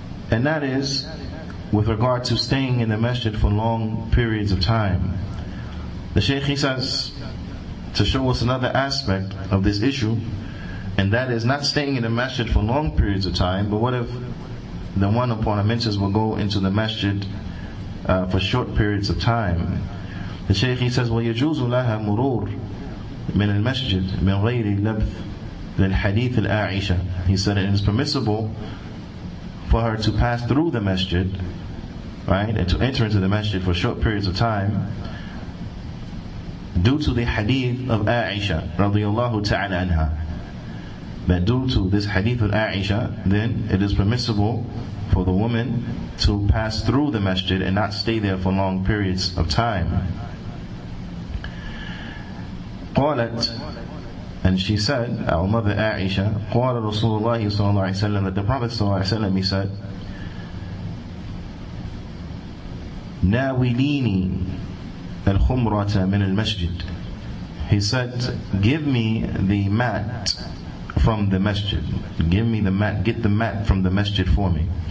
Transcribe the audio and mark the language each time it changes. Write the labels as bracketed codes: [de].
[en] And that is with regard to staying in the masjid for long periods of time. The Shaykh, he says, to show us another aspect of this issue, and that is not staying in the masjid for long periods of time, but what if the one upon a menses will go into the masjid for short periods of time? The Shaykh, he says, [ar] وَيَجُوزُ لَهَا مُرُورٌ مِنَ الْمَسْجِدِ مِنْ غَيْرِ لَبْثٍ لِلْحَدِيثِ الْآعِشَةِ. [en] He said it is permissible for her to pass through the masjid, right, and to enter into the masjid for short periods of time, due to the hadith of Aisha radiyallahu ta'ala anha. That due to this hadith of Aisha, then it is permissible for the woman to pass through the masjid and not stay there for long periods of time. [ar] قالت, [en] and she said, our mother Aisha, [ar] قال رسول الله صلى الله عليه وسلم, [en] that the Prophet [ar] صلى الله عليه وسلم, [en] he said, [ar] ناوليني الخمرة من المسجد. [en] He said, give me the mat from the masjid. Give me the mat, get the mat from the masjid for me.